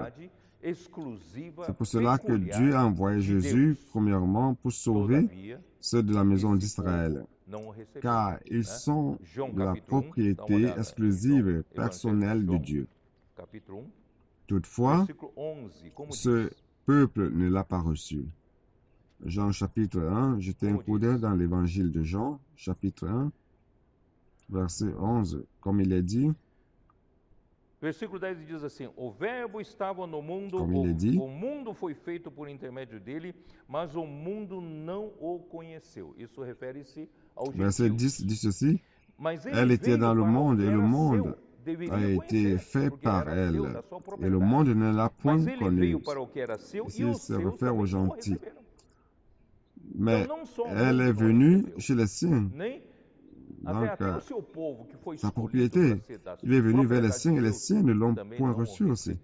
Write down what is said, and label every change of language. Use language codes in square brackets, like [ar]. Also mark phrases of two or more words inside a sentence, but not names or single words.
[fr] C'est pour cela que Dieu a envoyé Jésus, premièrement, pour sauver ceux de la maison d'Israël, car ils sont de la propriété exclusive et personnelle de Dieu. Toutefois, ce peuple ne l'a pas reçu. Jean chapitre 1, jetez un coup d'œil dans l'évangile de Jean, chapitre 1, verset 11, comme il est dit. [pt] Versículo 10 diz assim: O verbo estava no mundo, o mundo foi feito por intermédio dele, mas o mundo não o conheceu. Isso refere-se ao gentio. [fr] Verset 10 dit ceci: Elle était dans le monde et le monde a été fait par elle, et le monde ne l'a point connue. Ici, il se réfère aux gentils. Mais elle est venue chez les siens. Donc, sa propriété, il est venu vers les siens et les siens ne l'ont point reçu aussi.